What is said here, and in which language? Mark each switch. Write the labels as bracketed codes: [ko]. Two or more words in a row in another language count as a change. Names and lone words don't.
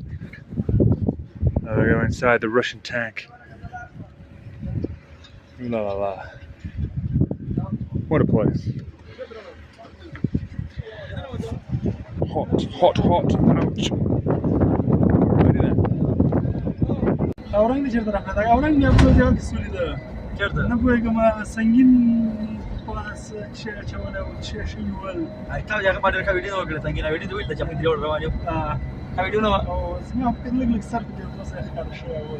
[en] Now we go inside the Russian tank. Ooh la la la. What a place. Hot, hot, hot. Ouch. Already there. [ps] اورنګ دې چیرته راغلی دا اورنګ مې په ځای کې سولې ده چیرته نه پوهېږم سنګین خلاص چې اچولی و چې شوي ول تا هغه ما ډېر ښه ویډیو وکړه څنګه ویډیو دې ویل چې موږ درې روان یو ښه ویډیو نه وه او زما په لږ لږ سر کې دوه ځای ښکاره شوی ول